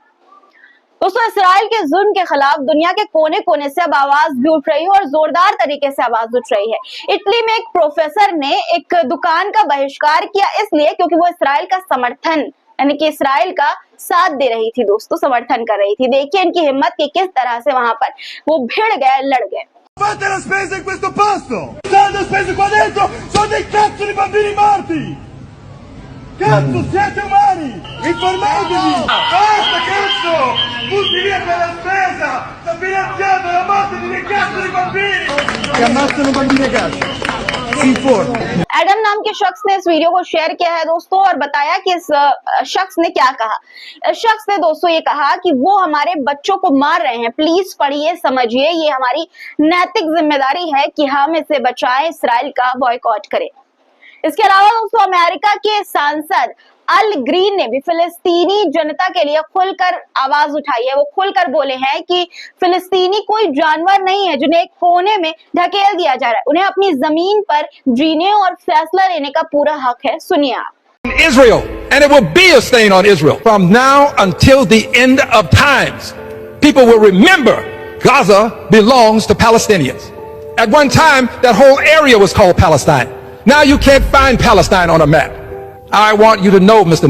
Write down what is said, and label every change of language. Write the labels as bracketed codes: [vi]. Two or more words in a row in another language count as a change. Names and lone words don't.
[hi] दोस्तों इसराइल के जुल्म के खिलाफ दुनिया के कोने कोने से अब आवाज भी उठ रही है और जोरदार तरीके से आवाज उठ रही है। इटली में एक प्रोफेसर ने एक दुकान का बहिष्कार किया इसलिए क्योंकि वो इसराइल का समर्थन यानी कि इसराइल का साथ दे रही थी दोस्तों, समर्थन कर रही थी। देखिए इनकी हिम्मत की किस तरह से वहां पर वो भिड़ गए, लड़ गए। [it] Fate la spesa in questo posto! State spese qua dentro sono dei cazzo di bambini morti! Cazzo, siete umani! Informatevi! Basta, cazzo! Tutti via per la spesa! Sta finanziando la morte di dei cazzo di bambini! Che ammazzano bambini a casa! Si informa! [hi] एडम नाम के शख्स ने इस वीडियो को शेयर किया है दोस्तों और बताया कि इस शख्स ने क्या कहा। इस शख्स ने दोस्तों ये कहा कि वो हमारे बच्चों को मार रहे हैं, प्लीज पढ़िए, समझिए, ये हमारी नैतिक जिम्मेदारी है कि हम इसे बचाएं, इसराइल का बॉयकॉट करें। इसके अलावा दोस्तों अमेरिका के सांसद अल ग्रीन ने भी फिलिस्तीनी जनता के लिए खुलकर आवाज उठाई है। वो खुलकर बोले हैं कि फिलिस्तीनी कोई जानवर नहीं है जिन्हें एक कोने में ढकेल दिया जा रहा है। उन्हें अपनी जमीन पर जीने और फैसला लेने का पूरा हक है। सुनिए आप। [en] Israel, and it will be a stain on Israel from now until the end of times. People will remember Gaza belongs to Palestinians. At one time, that whole area was called Palestine. Now you can't find Palestine on a map. I want you to know, Mr.